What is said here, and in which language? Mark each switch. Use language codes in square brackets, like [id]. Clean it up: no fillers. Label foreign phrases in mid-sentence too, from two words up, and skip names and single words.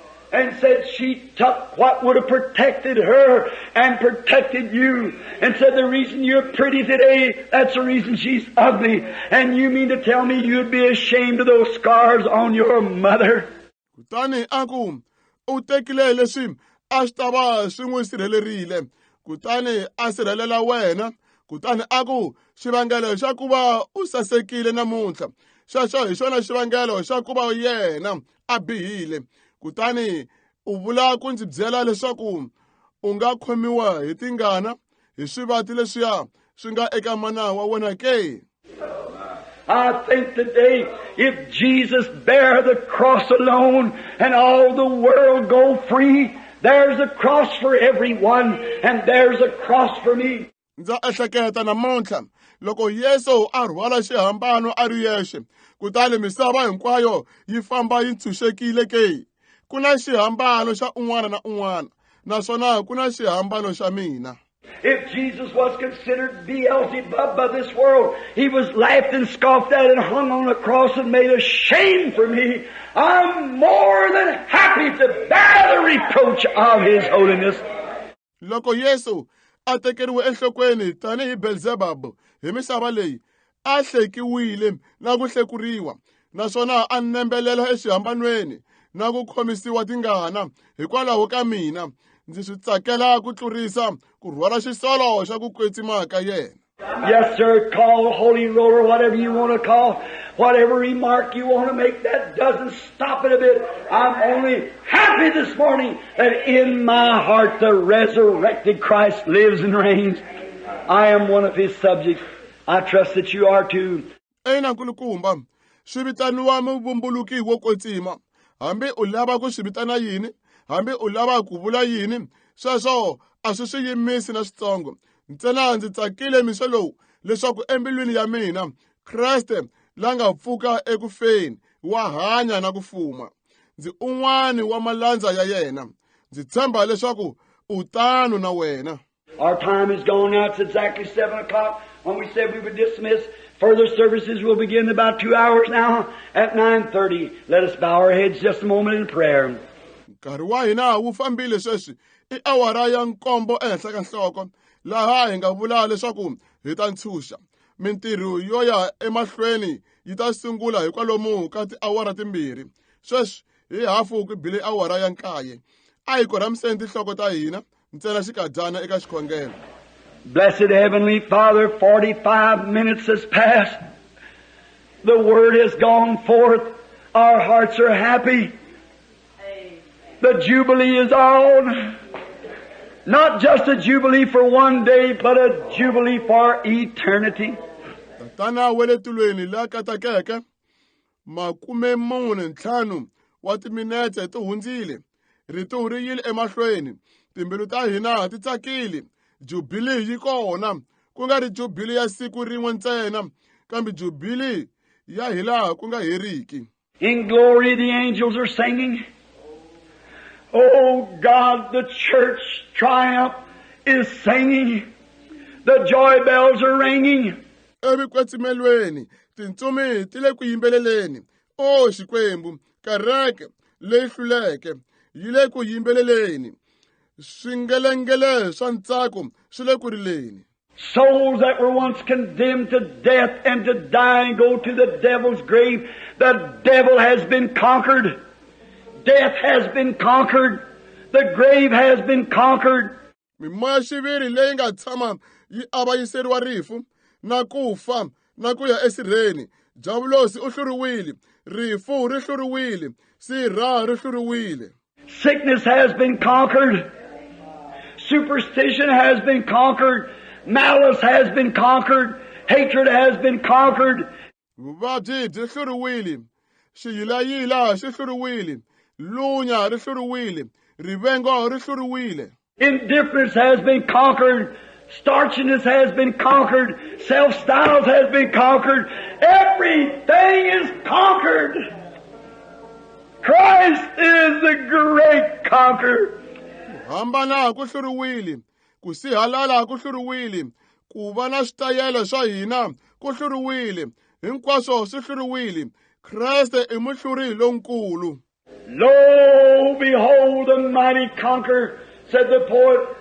[en] and said she took what would have protected her and protected you, and said the reason you're pretty today, that's the reason she's ugly. And you mean to tell me you'd be ashamed of those scars on your mother? [ts] Kutani aku u tekile leswi a swi tava swi n'wi sirhelerile, kutani a sirhelela wena. Kutani aku xivangelo xa ku va u sasekile namuntlha xexo hi xona xivangelo xa ku va yena a bihile. Kutani u vula ku ndzi byela leswaku u nga khomiwa hi tingana hi swivati leswiya swi nga eka mana wa wena ke? [en] I think today, if Jesus bear the cross alone and all the world go free, there's a cross for everyone and there's a cross for me. [ts] Ndza ehleketa namuntlha loko Yesu a rhwala xihambano a ri yexe, kutani misava hinkwayo yi famba yi ntshunxekile ke? Ku na xihambano xa un'wana na un'wana, naswona ku na xihambano xa mina. [en] If Jesus was considered Beelzebub by this world, He was laughed and scoffed at and hung on the cross and made a shame for me. I'm more than happy to bear the reproach of His holiness. [ts] Loko Yesu a tekeriwe enhlokweni tanihi Beelzebub hi misava leyi, a hlekiwile na ku hlekuriwa, naswona a nembelela exihambanweni na ku khomisiwa tingana hikwalaho ka mina. Ndzi swi tsakela ku tlurisa ku rhwala xisolo xa ku kwetsima ka yena. [en] Yes, sir, call holy roller, whatever you want to call, whatever remark you want to make, that doesn't stop it a bit. I'm only happy this morning that in my heart the resurrected Christ lives and reigns. I am one of His subjects. I trust that you are too. [ts] Ena nkulukumba, swi vitaniwa muvumbuluki wo kwetsima. Hambi u lava ku swi vitana yini, hambi u lava ku vula yini, sweswo a swi yimisi na switsongo. Ntsena ndzi tsakile miswe lowu leswaku embilwini ya mina Kreste la nga pfuka ekufeni wa hanya na ku fuma. Ndzi un'wani wa malandza ya yena. Ndzi tshemba leswaku u tano na wena. [en] Our time is gone now. It's exactly 7 o'clock. When we said we would dismiss, further services will begin in about 2 hours now at 9:30. Let us bow our heads just a moment in prayer. [ts] Nkarhi wa hina wu fambile sweswi I awara ya nkombo ehenhla ka nhloko, laha hi nga vula leswaku hi ta ntshunxa. Mintirho yo ya emahlweni yi ta sungula hi kwalomu ka tiawara timbirhi. Sweswi hi hafu ku bile awara ya 9. A hi korhamiseni tinhloko ta hina ntsena xikadyana eka xikhongelo. [en] Blessed Heavenly Father, 45 minutes has passed. The Word has gone forth. Our hearts are happy. The Jubilee is on. Not just a Jubilee for one day, but a Jubilee for eternity. [ts] Tatana wele tulweni la katakeke, 45 wa timinete ti hundzile. Rito ri yile emahlweni. Timbilu ta hina ti tsakile. Jubilee yi kona. Ku nga ri Jubilee ya siku rin'we ntsena, kambe Jubilee ya hilaha ku nga heriki. [en] In glory the angels are singing. Oh God, the church triumph is singing. The joy bells are ringing. [ts] Evikwetsimelweni, tintsumi ti le ku yimbeleleni. O Xikwembu, kereke leyi hluleke yi le ku yimbeleleni. Swingelengele swa ntsako swi le ku rileni. [en] Souls that were once condemned to death and to die and go to the devil's grave, the devil has been conquered. Death has been conquered. The grave has been conquered. [ts] Mimoya xiviri leyi nga tshama yi avanyiseriwa rifu na kufa na ku ya esirheni. Javulosi u hluriwile, rifu ri hluriwile, sirha ri hluriwile. [en] Sickness has been conquered. Superstition has been conquered. Malice has been conquered. Hatred has been conquered. [ts] Vuvabyi byi hluriwile, xiyilayila xi hluriwile, lunya ri hluriwile, rivengo ri hluriwile. [en] Indifference has been conquered. Starchiness has been conquered. Self-styles has been conquered. Everything is conquered. Christ is the great conqueror. [ts] Hambana ku hluriwile, ku sihalala ku hluriwile, ku va na switayele swa hina ku hluriwile, hinkwaswo swi hluriwile. Kreste I muhluri lonkulu. [en] Lo, behold the mighty conqueror, said the poet.